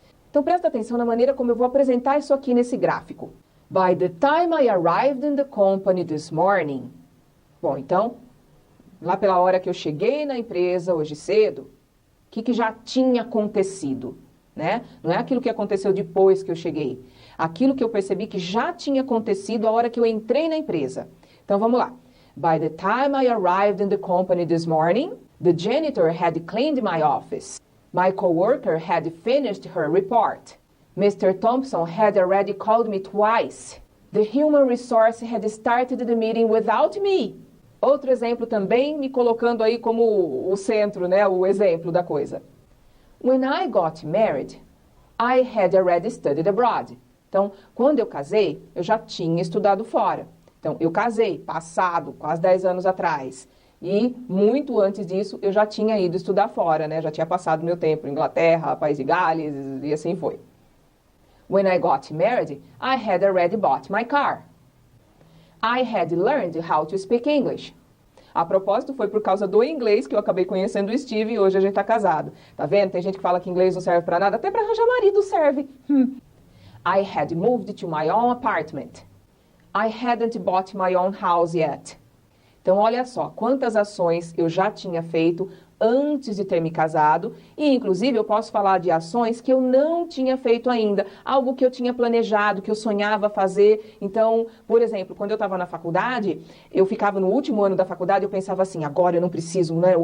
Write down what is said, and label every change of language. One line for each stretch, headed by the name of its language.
Portuguese: Então presta atenção na maneira como eu vou apresentar isso aqui nesse gráfico.
English: By the time I arrived in the company this morning.
Portuguese: Bom, então, lá pela hora que eu cheguei na empresa hoje cedo, o que já tinha acontecido, né? Não é aquilo que aconteceu depois que eu cheguei. Aquilo que eu percebi que já tinha acontecido a hora que eu entrei na empresa. Então, vamos lá.
English: By the time I arrived in the company this morning, the janitor had cleaned my office. My coworker had finished her report. Mr. Thompson had already called me twice. The human resource had started the meeting without me.
Portuguese: Outro exemplo também me colocando aí como o centro, né, o exemplo da coisa.
English: When I got married, I had already studied abroad.
Portuguese: Então, quando eu casei, eu já tinha estudado fora. Então, eu casei, passado, quase 10 anos atrás. E muito antes disso, eu já tinha ido estudar fora, né? Já tinha passado meu tempo em Inglaterra, País de Gales e assim foi.
English: When I got married, I had already bought my car. I had learned how to speak English.
Portuguese: A propósito, foi por causa do inglês que eu acabei conhecendo o Steve e hoje a gente tá casado. Tá vendo? Tem gente que fala que inglês não serve pra nada, até pra arranjar marido serve.
English: I had moved to my own apartment. I hadn't bought my own house yet.
Portuguese: Então, olha só, quantas ações eu já tinha feito antes de ter me casado e, inclusive, eu posso falar de ações que eu não tinha feito ainda, algo que eu tinha planejado, que eu sonhava fazer. Então, por exemplo, quando eu estava na faculdade, eu ficava no último ano da faculdade, eu pensava assim, agora eu não preciso, né?